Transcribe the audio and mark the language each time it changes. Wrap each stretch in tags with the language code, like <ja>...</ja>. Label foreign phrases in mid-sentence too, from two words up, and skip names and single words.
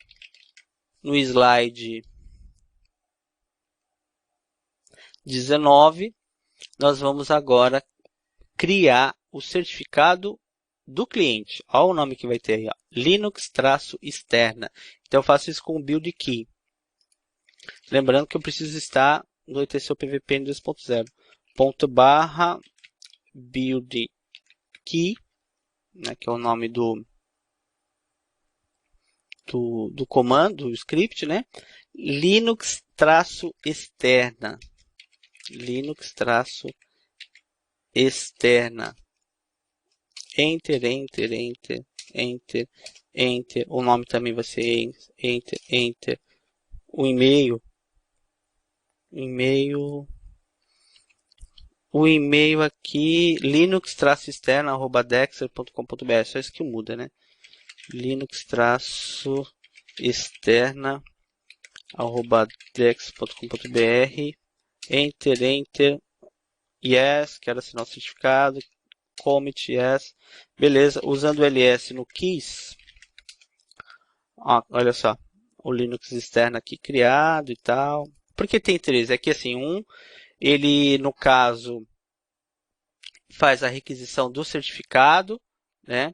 <pt>No slide 19, nós vamos agora criar o certificado do cliente. Olha o nome que vai ter aí, ó. Linux-externa. Então eu faço isso com o build key. Lembrando que eu preciso estar no etc pvpn 2.0 ./build key, né, que é o nome do comando, do script, né? Linux-externa. Linux-externa.</pt> <en>Enter, enter, enter, enter, enter.</en> <pt>O nome também vai ser</pt> <en>enter, enter.</en> <pt>O e-mail. O e-mail aqui, linux-externa@dexter.com.br. Só isso que muda, né? linux-externa@dex.com.br.</pt> <en>Enter, enter. Yes,</en> <pt>quero assinar o certificado.</pt> <en>Commit, yes.</en> <pt>Beleza, usando o ls no keys. Ó, olha só, o Linux externo aqui criado e tal. Por que tem três? É que assim, ele no caso faz a requisição do certificado, né?</pt>